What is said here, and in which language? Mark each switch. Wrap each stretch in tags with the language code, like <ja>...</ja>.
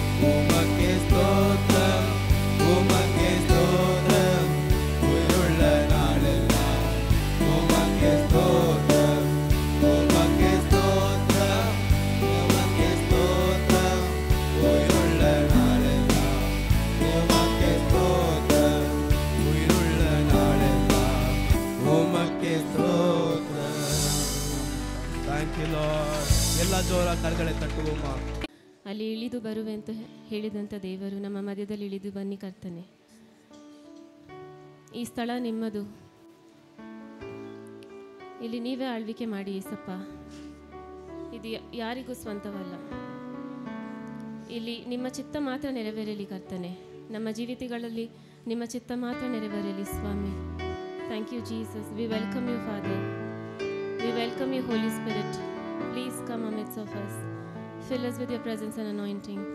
<ta>உமக்கே ஸ்தோத்திரம் உமக்கே ஸ்தோத்திரம் உயிருள்ள நாளெல்லாம் உமக்கே ஸ்தோத்திரம் உமக்கே ஸ்தோத்திரம் உமக்கே ஸ்தோத்திரம் உயிருள்ள நாளெல்லாம் உமக்கே ஸ்தோத்திரம் உயிருள்ள நாளெல்லாம் உமக்கே ஸ்தோத்திரம்</ta> <kn>ಥ್ಯಾಂಕ್ ಯು ಲಾರ್ಡ್ ಎಲ್ಲ ಜೋರ ಕರಗಳೆ ತಟ್ಟುವಮ್ಮ ಅಲ್ಲಿ ಇಳಿದು ಬರುವೆ ಅಂತ ಹೇಳಿದಂಥ ದೇವರು ನಮ್ಮ ಮಧ್ಯದಲ್ಲಿ ಇಳಿದು ಬನ್ನಿ ಕರ್ತನೆ. ಈ ಸ್ಥಳ ನಿಮ್ಮದು, ಇಲ್ಲಿ ನೀವೇ ಆಳ್ವಿಕೆ ಮಾಡಿ ಏಸಪ್ಪ. ಇದು ಯಾರಿಗೂ ಸ್ವಂತವಲ್ಲ. ಇಲ್ಲಿ ನಿಮ್ಮ ಚಿತ್ತ ಮಾತ್ರ ನೆರವೇರಲಿ ಕರ್ತನೆ. ನಮ್ಮ ಜೀವಿತಗಳಲ್ಲಿ ನಿಮ್ಮ ಚಿತ್ತ ಮಾತ್ರ ನೆರವೇರಲಿ ಸ್ವಾಮಿ. Thank</kn> <en>Thank you, Jesus. We welcome you, Father. We welcome you, Holy Spirit. Please come amidst of us. Fill us with your presence and anointing.</en>